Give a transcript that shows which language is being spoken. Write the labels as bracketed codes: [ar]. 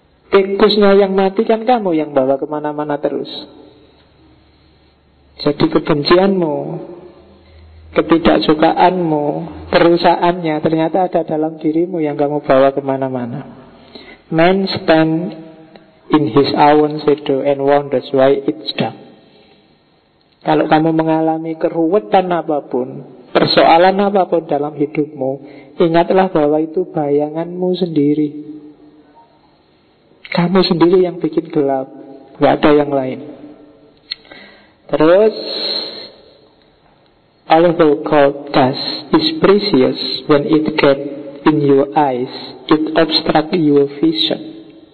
[id] Tikusnya yang mati kan kamu yang bawa kemana-mana terus. Jadi kebencianmu, ketidaksukaanmu, perusahaannya ternyata ada dalam dirimu yang kamu bawa kemana-mana. [en] Man stand in his own shadow and wonders why it's done. [id] Kalau kamu mengalami keruwetan apapun, persoalan apapun dalam hidupmu, ingatlah bahwa itu bayanganmu sendiri. Kamu sendiri yang bikin gelap, gak ada yang lain. Terus, [en] all of the gold dust is precious when it gets in your eyes. It obstructs your vision.